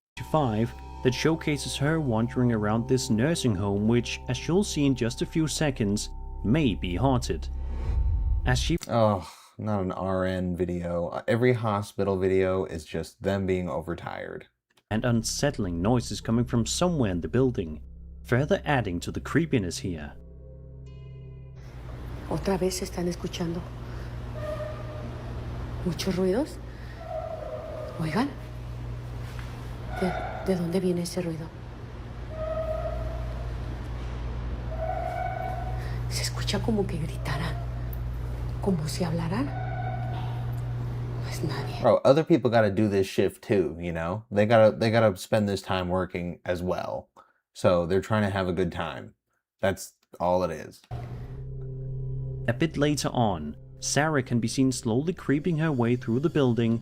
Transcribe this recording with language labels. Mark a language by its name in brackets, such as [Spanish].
[English] 5 that showcases her wandering around this nursing home, which, as you'll see in just a few seconds, may be haunted. As she not an RN video. Every hospital video is just them being overtired. And unsettling noises coming from somewhere in the building, further adding to the creepiness here. [Spanish] Otra vez están escuchando muchos ruidos. Oigan, ¿de dónde viene ese ruido? Se escucha como que gritaran, como si hablaran. No es nadie. [English] Bro, other people gotta do this shift too, you know? They gotta spend this time working as well. So they're trying to have a good time. That's all it is. A bit later on, Sarah can be seen slowly creeping her way through the building.